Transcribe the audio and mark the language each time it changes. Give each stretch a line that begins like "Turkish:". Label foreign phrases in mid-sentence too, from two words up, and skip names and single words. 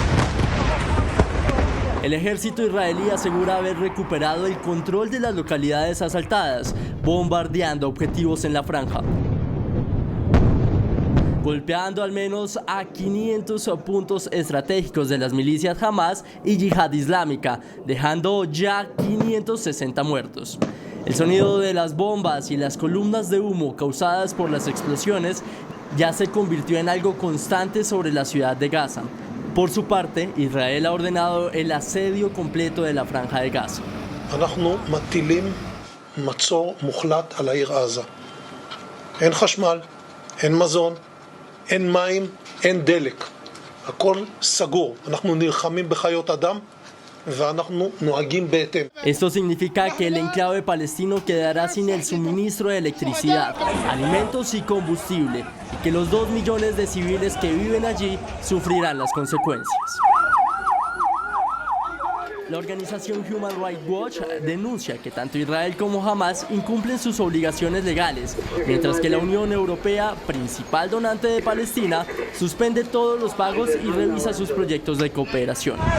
Spanish: El ejército israelí asegura haber recuperado el control de las localidades asaltadas, bombardeando objetivos en la franja, golpeando al menos a 500 puntos estratégicos de las milicias Hamas y Yihad Islámica, dejando ya 560 muertos. El sonido de las bombas y las columnas de humo causadas por las explosiones ya se convirtió en algo constante sobre la ciudad de Gaza. Por su parte, Israel ha ordenado el asedio completo de la franja de Gaza.
Hebrew: אנחנו מטילים מצור מוחלט על העיר עזה. אין חשמל, אין מזון, אין מים, אין דלק. הכל סגור. אנחנו נלחמים בחיות אדם ואנחנו נוהגים בהתאם.
Spanish: Esto significa que el enclave palestino quedará sin el suministro de electricidad, alimentos y combustible, y que los 2 millones de civiles que viven allí sufrirán las consecuencias. La organización Human Rights Watch denuncia que tanto Israel como Hamas incumplen sus obligaciones legales, mientras que la Unión Europea, principal donante de Palestina, suspende todos los pagos y revisa sus proyectos de cooperación.